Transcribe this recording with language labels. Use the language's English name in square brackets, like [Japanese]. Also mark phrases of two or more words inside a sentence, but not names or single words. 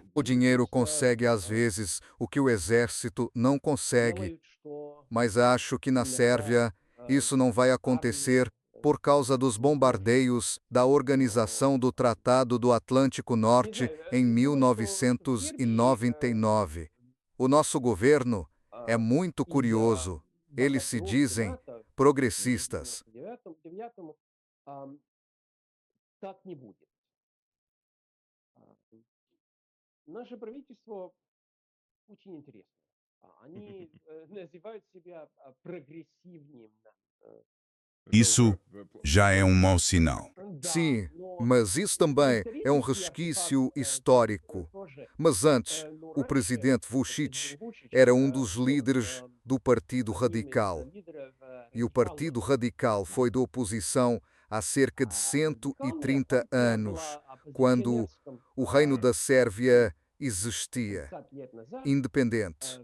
[Portuguese] O dinheiro consegue às vezes o que o exército não consegue, mas acho que na Sérvia isso não vai acontecer por causa dos bombardeios da Organização do Tratado do Atlântico Norte em 1999. O nosso governo é muito curioso. Eles se dizem progressistas. [Russian] Так не будет. Наше правительство очень интересно. Они называют себя прогрессивным. [Portuguese] Isso já é um mau sinal. Sim, mas isso também é um resquício histórico. Mas antes, o presidente Vučić era um dos líderes do Partido Radical. E o Partido Radical foi de oposição há cerca de 130 anos, quando o Reino da Sérvia existia, independente.